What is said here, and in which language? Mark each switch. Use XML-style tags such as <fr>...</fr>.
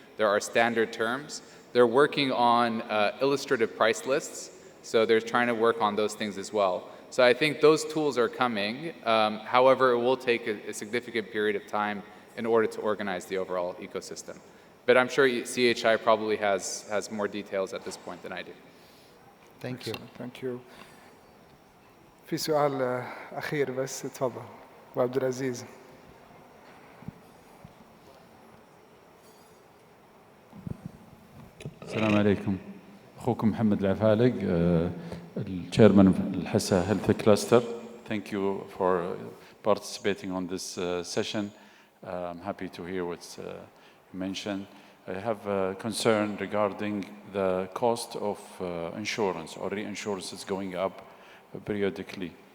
<en>There are standard terms. They're working on illustrative price lists, so they're trying to work on those things as well. So I think those tools are coming. However, it will take a significant period of time in order to organize the overall ecosystem. But I'm sure CHI probably has more details at this point than I do. Thank you. Thank you.</en> <ar>في سؤال أخير بس تفضل أبو عبد العزيز. السلام عليكم. أخوكم</ar> <en>محمد العفالق, الchairman of الأحساء Health Cluster. Thank you for participating on this session. I'm happy to hear what's mentioned. I have a concern regarding the cost of insurance or reinsurance is going up periodically.</en>